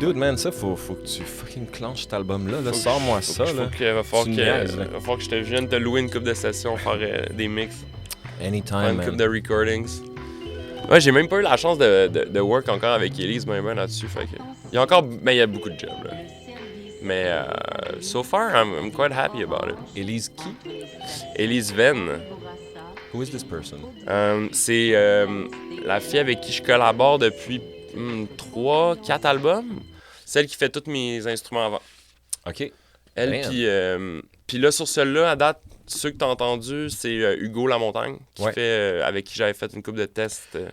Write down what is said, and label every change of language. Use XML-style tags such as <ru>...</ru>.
<fr>Dude, man, ça, faut que tu fucking clenches cet album-là. Là. Sors-moi ça, là. Il va falloir que je vienne te louer une coupe de sessions, faire des mix.</fr> <en>Anytime, man.</en> <fr>Une coupe de recordings. Ouais, j'ai même pas eu la chance de work encore avec Elise, ben là-dessus, fait que... Il y a beaucoup de jobs, là.</fr> <en>Mais, so far, I'm quite happy about it.</en> <fr>Elise qui? Elise Venn.</fr> <en>Who is this person?</en> <fr>C'est la fille avec qui je collabore depuis 3-4 albums. Celle qui fait tous mes instruments avant. OK. Elle, puis là, sur celle-là, à date, ceux que t'as entendus, c'est Hugo Lamontagne, qui fait, avec qui j'avais fait une couple de tests.</fr>